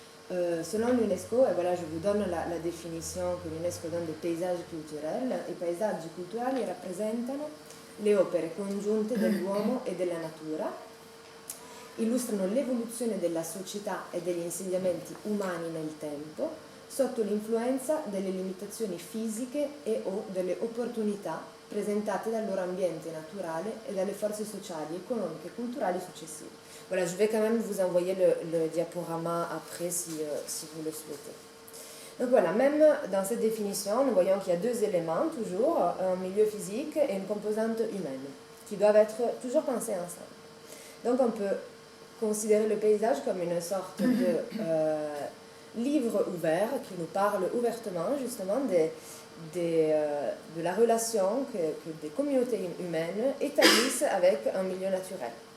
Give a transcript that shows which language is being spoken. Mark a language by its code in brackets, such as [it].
[fr] Selon l'UNESCO, et voilà, je vous donne la définition que l'UNESCO donne des paysages culturels. [it] I paesaggi culturali rappresentano le opere congiunte dell'uomo e della natura, illustrano l'evoluzione della società e degli insediamenti umani nel tempo, sotto l'influenza delle limitazioni fisiche e o delle opportunità presentate dal loro ambiente naturale et dalle forze sociali, [fr] économiques et culturelles [it] successive. [fr] Voilà, je vais quand même vous envoyer le diaporama après si vous le souhaitez. Donc voilà, même dans cette définition, nous voyons qu'il y a deux éléments toujours, un milieu physique et une composante humaine, qui doivent être toujours pensés ensemble. Donc on peut considérer le paysage comme une sorte de livre ouvert qui nous parle ouvertement justement de la relation que des communautés humaines établissent avec un milieu naturel.